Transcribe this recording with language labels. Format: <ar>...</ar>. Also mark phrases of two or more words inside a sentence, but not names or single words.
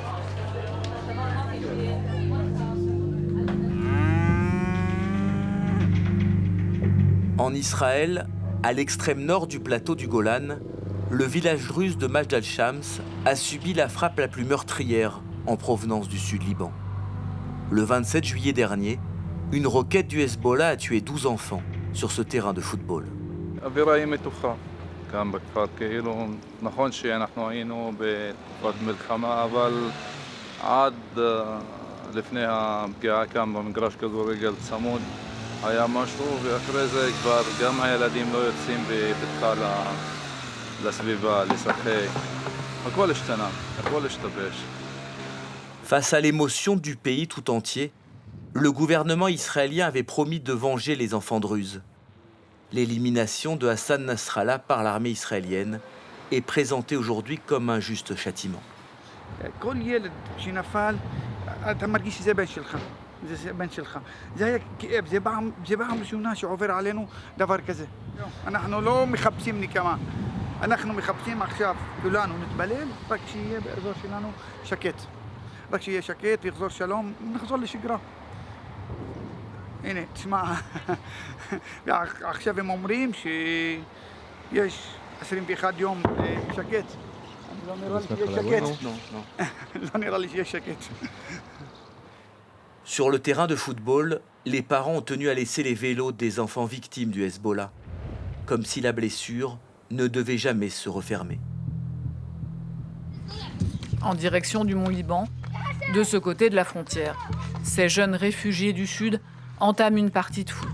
<fr>En Israël, à l'extrême nord du plateau du Golan, le village russe de Majd al-Shams a subi la frappe la plus meurtrière en provenance du sud Liban. Le 27 juillet dernier, une roquette du Hezbollah a tué 12 enfants sur ce terrain de football.</fr> <he>אווירה היא מתוחה כאן בכפר, כאילו נכון שאנחנו היינו בתקופת מלחמה, אבל עד לפני הפגיעה כאן במגרש כדורגל צמוד היה משהו, ואחרי זה כבר גם הילדים לא יוצאים בבטחה לסביבה, לשחק. הכל השתנה, הכל השתבש.</he> <fr>Face à l'émotion du pays tout entier, le gouvernement israélien avait promis de venger les enfants druzes. L'élimination de Hassan Nasrallah par l'armée israélienne est présentée aujourd'hui comme un juste châtiment.</fr> <he>כל ילד שנפל, אתה מרגיש שזה בן שלך, זה בן שלך. זה היה כאב, זה פעם ראשונה שעובר עלינו דבר כזה. אנחנו לא מחפשים נקמה, אנחנו מחפשים עכשיו, כולנו נתפלל, רק שיהיה באזור שלנו שקט. רק שיהיה שקט ויחזור שלום, נחזור לשגרה. הנה, תשמע, עכשיו הם אומרים שיש 21 יום שקט. לא נראה לי שיש שקט. לא נראה לי שיש שקט.</he> <fr>Sur le terrain de football, les parents ont tenu à laisser les vélos des enfants victimes du Hezbollah, comme si la blessure ne devait jamais se refermer. En direction du Mont-Liban, de ce côté de la frontière, ces jeunes réfugiés du Sud entament une partie de foot.</fr>